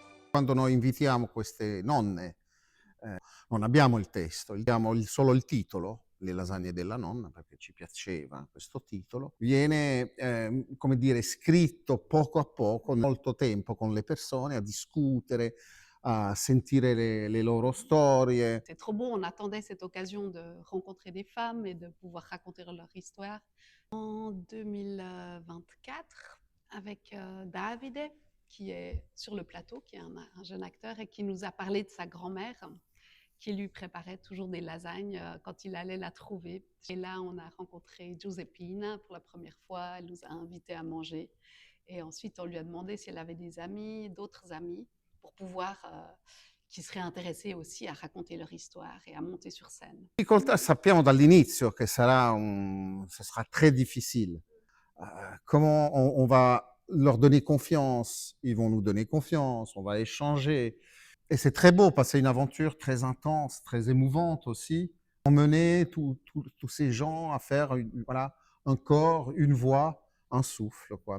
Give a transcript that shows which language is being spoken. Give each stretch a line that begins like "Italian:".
Italian: Quando noi invitiamo queste nonne, non abbiamo il testo, abbiamo solo il titolo, Le lasagne della nonna, perché ci piaceva questo titolo. Viene, come dire, scritto poco a poco, molto tempo con le persone, a discutere, a sentire le loro storie.
French: C'est trop beau, on attendait cette occasion de rencontrer des femmes et de pouvoir raconter leur histoire. En 2024, avec Davide, qui est sur le plateau, qui est un jeune acteur et qui nous a parlé de sa grand-mère, qui lui préparait toujours des lasagnes quand il allait la trouver. Et là, on a rencontré Giuseppina pour la première fois, elle nous a invités à manger. Et ensuite, on lui a demandé si elle avait des amis, d'autres amis, pour pouvoir, qui seraient intéressés aussi à raconter leur histoire et à monter sur scène.
Italian: Difficoltà sappiamo dall'inizio che
French: ce sera très difficile. Comment on va leur donner confiance, ils vont nous donner confiance, on va échanger. Et c'est très beau, parce que c'est une aventure très intense, très émouvante aussi. Emmener tous ces gens à faire voilà, un corps, une voix, un souffle, quoi.